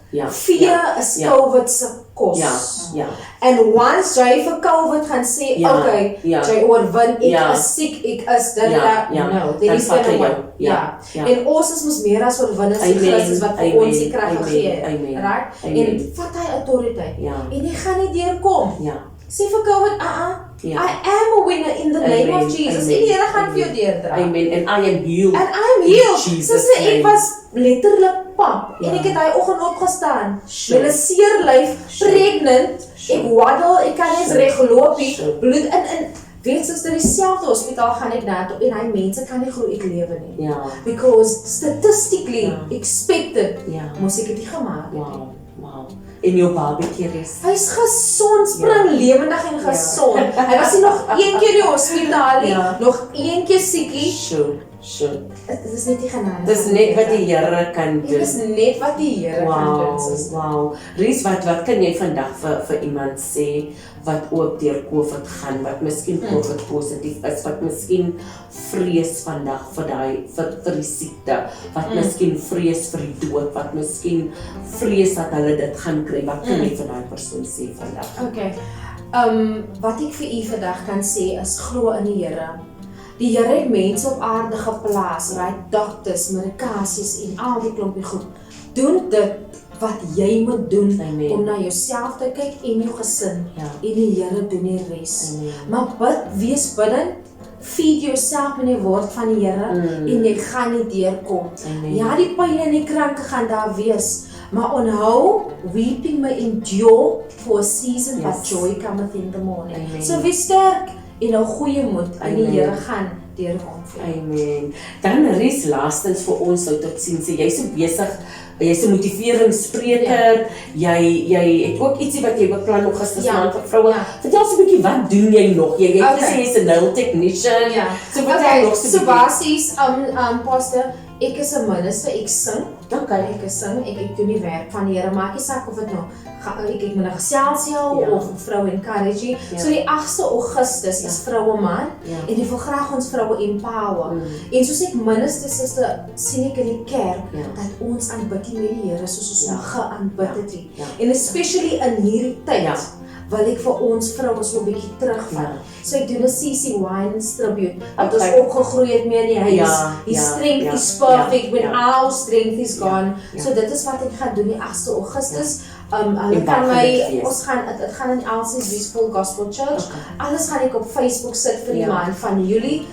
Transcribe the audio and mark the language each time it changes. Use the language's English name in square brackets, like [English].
[English] Fear is [Afrikaans] COVID se kos. En once jy vir COVID gaan sê, okay, jy oorwin, ek is siek, ek is dit, [English] no, there is no one. [Afrikaans] En ons is mos meer as oorwinners in Christus wat vir ons die krag gegee het. Right? En vat hy autoriteit. En jy gaan nie deurkom. Sê vir COVID, [English] I am a winner in the name of Jesus. [Afrikaans] En die Here gaan vir jou deurdra. [English] Amen. And I am healed. And I am healed. [Afrikaans] Sister, ek was letterlik pap. En ek het daai oggend opgestaan. Met 'n seer lyf, pregnant. Ek waddel, ek kan nie reg loop nie. Bloed in weet sister, dieselfde hospitaal gaan ek na toe en hy mense kan nie glo ek lewe nie. [English] Because statistically expected, [Afrikaans] moes ek dit nie gemaak het. En jou babatjie Ries. Hy's gesond, spring lewendig en gesond. Hy was nie nog een keer in die hospitaal nie, nog een keer siekie. [English] Sure. [Afrikaans] Dit is net die genade. Dis net wat die Here kan doen. Dit is net wat die Here kan doen. [English] Wow. [Afrikaans] Ries, wat kan jy vandag vir iemand sê wat ook deur COVID gaan, wat miskien COVID positief is, wat miskien vrees vandag vir die siekte, wat miskien vrees vir die dood, wat miskien vrees dat hulle dit gaan kry, wat kan jy vir daai persoon sê vandag? Okay. Wat ek vir u vandag kan sê is glo in die Here. Die Here het mense op aarde geplaas, dokters, medikasies en al die klompie goed. Doen dit wat jy moet doen om na jouself te kyk en jou gesin. En die Here doen die res. Maar wees bidden, [English] feed yourself [Afrikaans] met die woord van die Here en jy gaan nie deurkom. Ja, die pyn en die kranke gaan daar wees. Maar onthou, [English] weeping may endure for a season, but joy cometh in the morning. [Afrikaans] So wees sterk en nou goeie moed en die Here gaan deurkom vir jou. Amen. Dan Ries, laastens vir ons tot sien, jy's so besig, jy's 'n motiveringsspreker, jy het ook ietsie wat jy beplan nog gisterand vir vroue. Vertel ons 'n bietjie, wat doen jy nog? Jy het gesê jy's 'n nail technician. So wat jy nog so basies, pastor, ek is 'n minister, ek sing. Ek sing, ek doen die werk van die Here, maak nie saak of dit nou ek met 'n geselsie of 'n vrou encourage. So die 8de Augustus is vroue maand en ek wil graag ons vroue empower. En soos ek minister suster sien ek in die kerk dat ons aanbid met die Here soos ons geaanbid het. En especially in hierdie tyd wil ek vir ons vroue so 'n bietjie terugvat. So ek doen 'n CC Winans tribute. Wat ons opgegroei het mee in die huis. [English] His strength is perfect when our strength is gone. [Afrikaans] So dit is wat ek gaan doen die 8de Augustus. Hulle kan my, ons gaan, dit gaan in Elsie's Beautiful Gospel Church. Alles gaan ek op Facebook sit vir die maand van Julie.